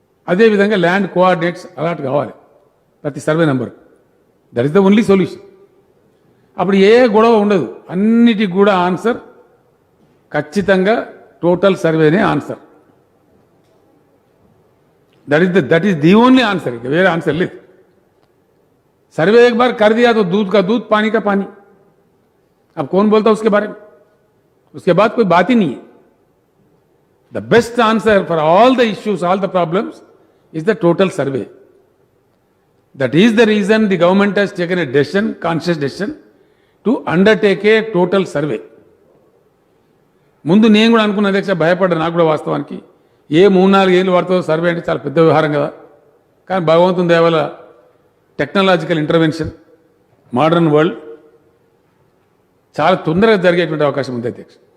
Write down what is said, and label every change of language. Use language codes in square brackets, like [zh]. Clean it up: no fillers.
[te] అదేవిధంగా land coordinates allot కావాలి ప్రతి survey number. [en] That is the only solution. [te] అప్పుడు ఏ గొడవ ఉండదు. అన్నిటికి కూడా ఆన్సర్ ఖచ్చితంగా total సర్వేనే answer. [en] That is the only answer. [te] Were answer ले. [hi] सर्वे एक बार कर दिया तो दूध का दूध, पानी का पानी. अब कौन बोलता उसके बारे में? उसके बाद कोई बात ही नहीं है. [en] The best answer for all the issues, all the problems is the total survey. That is the reason the government has taken a decision, conscious decision, to undertake a total survey. [te] ముందు నేను కూడా అనుకున్న అధ్యక్ష, భయపడ్డా. నాకు కూడా వాస్తవానికి 3-4 ఏళ్ళు పడుతుందో సర్వే అంటే చాలా పెద్ద వ్యవహారం కదా. కానీ భగవంతుని దయ వల్ల టెక్నాలజికల్ ఇంటర్వెన్షన్, మోడర్న్ వరల్డ్ చాలా తొందరగా జరిగేటువంటి అవకాశం ఉంది అధ్యక్ష.